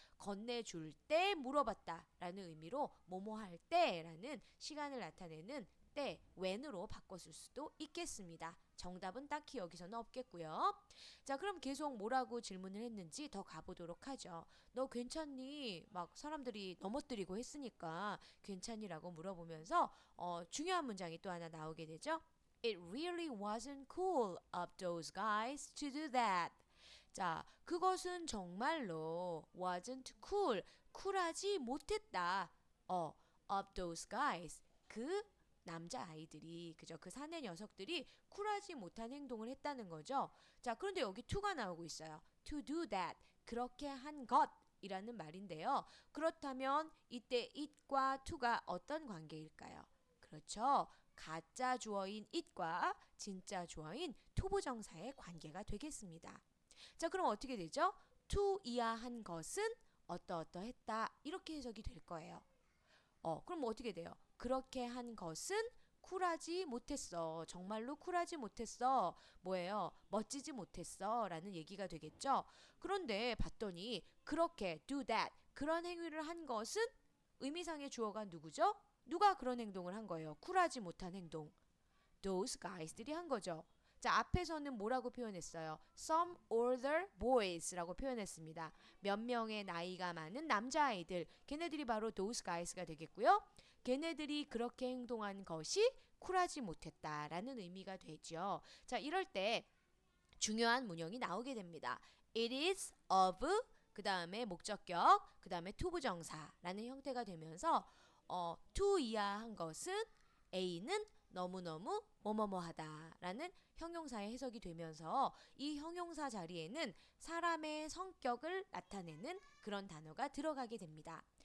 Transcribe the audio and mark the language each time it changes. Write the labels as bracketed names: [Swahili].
[Korean] 건네줄 때 물어봤다 라는 의미로 뭐뭐 할 때라는 시간을 나타내는 때 when으로 바꿨을 수도 있겠습니다. 정답은 딱히 여기서는 없겠고요. 자, 그럼 계속 뭐라고 질문을 했는지 더 가보도록 하죠. 너 괜찮니? 막 사람들이 넘어뜨리고 했으니까 괜찮니라고 물어보면서 중요한 문장이 또 하나 나오게 되죠. [English] It really wasn't cool of those guys to do that. [Korean] 자, 그것은 정말로 [English] wasn't cool, [Korean] 쿨하지 못했다. [English] of those guys, [Korean] 그 남자 아이들이 그죠? 그 사내 녀석들이 쿨하지 못한 행동을 했다는 거죠. 자, 그런데 여기 to가 나오고 있어요. [English] to do that, [Korean] 그렇게 한 것이라는 말인데요. 그렇다면 이때 it과 to가 어떤 관계일까요? 그렇죠. 가짜 주어인 it과 진짜 주어인 투부정사의 관계가 되겠습니다. 자, 그럼 어떻게 되죠? to 이하한 것은 어떠어떠했다 이렇게 해석이 될 거예요. 그럼 어떻게 돼요? 그렇게 한 것은 쿨하지 못했어. 정말로 쿨하지 못했어. 뭐예요? 멋지지 못했어. 라는 얘기가 되겠죠. 그런데 봤더니 그렇게 [English] do that [Korean] 그런 행위를 한 것은 의미상의 주어가 누구죠? 누가 그런 행동을 한 거예요? 쿨하지 못한 행동. those guys들이 한 거죠. 자, 앞에서는 뭐라고 표현했어요? Some older boys라고 표현했습니다. 몇 명의 나이가 많은 남자아이들. 걔네들이 바로 those guys가 되겠고요. 걔네들이 그렇게 행동한 것이 쿨하지 못했다라는 의미가 되죠. 자, 이럴 때 중요한 문형이 나오게 됩니다. [English] It is of [Korean] 그 다음에 목적격 그 다음에 투부정사라는 형태가 되면서 to 이하한 것은 A는 너무너무 뭐뭐뭐하다 라는 형용사의 해석이 되면서 이 형용사 자리에는 사람의 성격을 나타내는 그런 단어가 들어가게 됩니다.